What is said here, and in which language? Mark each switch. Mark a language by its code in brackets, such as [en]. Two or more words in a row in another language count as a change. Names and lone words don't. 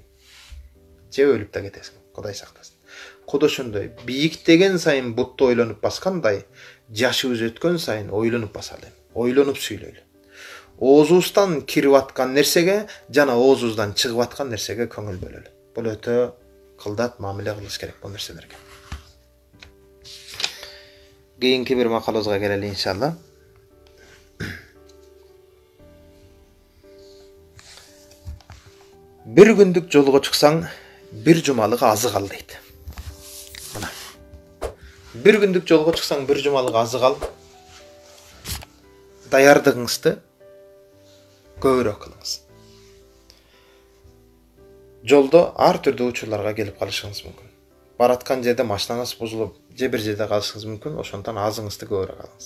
[ky] Же өлүп да кетесиң, Кудай сактасын. Куду ошондой, бийиктеген сайын бутты ойлонуп баскандай, жашыбыз өткөн сайын ойлонуп басалы, ойлонуп сүйлөйлү. Оозубуздан кирип аткан нерсеге жана оозубуздан чыгып аткан нерсеге көңүл бөлөлү. Бул өтө кылдат мамиле кылыш керек бул нерселерге. Кийинки бир макалыбызга келели иншалла. Bir gündük жолго чыксаң, bir жумалык азык ал дейт. Мына. Bir gündük жолго чыксаң, bir жумалык азык ал. Даярдыгыңызды көбүрөөк кылыңыз. Жолдо ар түрдүү учурларга келип калышыңыз мүмкүн. Бараткан жерде машинаңыз бузулуп, же бир жерде калышыңыз мүмкүн, ошондон азыңызды көбүрөөк алыңыз.